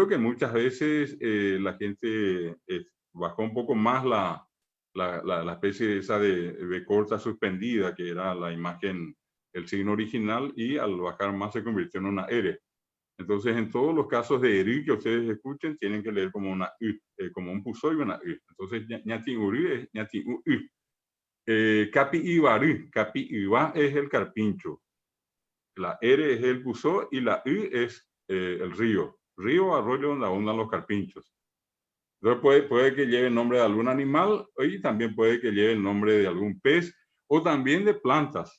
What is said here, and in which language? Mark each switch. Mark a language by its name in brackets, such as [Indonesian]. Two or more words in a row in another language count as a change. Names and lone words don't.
[Spanish] Que muchas veces la gente bajó un poco más la especie esa de corta suspendida, que era la imagen, el signo original, y al bajar más se convirtió en una R. Entonces, en todos los casos de ERI que ustedes escuchen, tienen que leer como una U, como un pusó y una U. Entonces, [Guarani] ñati uri [Spanish] es [Guarani] ñati u. Capi ibarú, capi iba [Spanish] es el carpincho. La R es el pusó y la U es el río. Río, arroyo donde abundan los carpinchos. Entonces, puede que lleve el nombre de algún animal y también puede que lleve el nombre de algún pez o también de plantas.